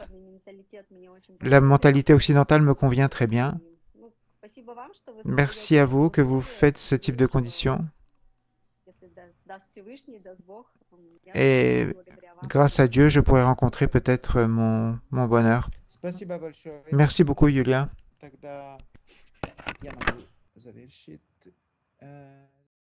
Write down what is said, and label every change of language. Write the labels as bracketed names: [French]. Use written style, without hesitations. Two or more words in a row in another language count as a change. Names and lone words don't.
[French] La mentalité occidentale me convient très bien. Merci à vous que vous faites ce type de conditions. Et grâce à Dieu, je pourrai rencontrer peut-être mon bonheur. [Russian] Спасибо большое. [French] Merci beaucoup, Yulia. [Russian] Тогда я могу завершить.